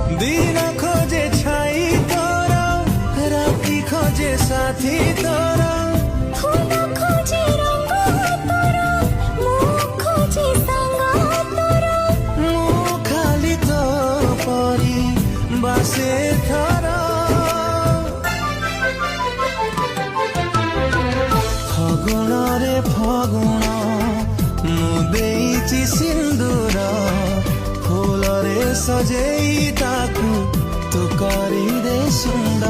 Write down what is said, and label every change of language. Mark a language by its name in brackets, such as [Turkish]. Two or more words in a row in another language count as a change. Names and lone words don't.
[Hindi] दिन खोजे छाई तोरा राति खोजे साथी तोरा फूल खोजे रंग तोरा मुख खोजे संग तोरा [Odia] ମୁଁ ଖାଲି ତୋ ପରି ବାସେ ଥର ଫଗୁଣରେ ଫଗୁଣ ମୁଁ ଦେଇଛି ସିନ୍ଦୁର ଫୁଲରେ ସଜେଇ ତାକୁ ତୁ କରିଦେ ସୁନ୍ଦର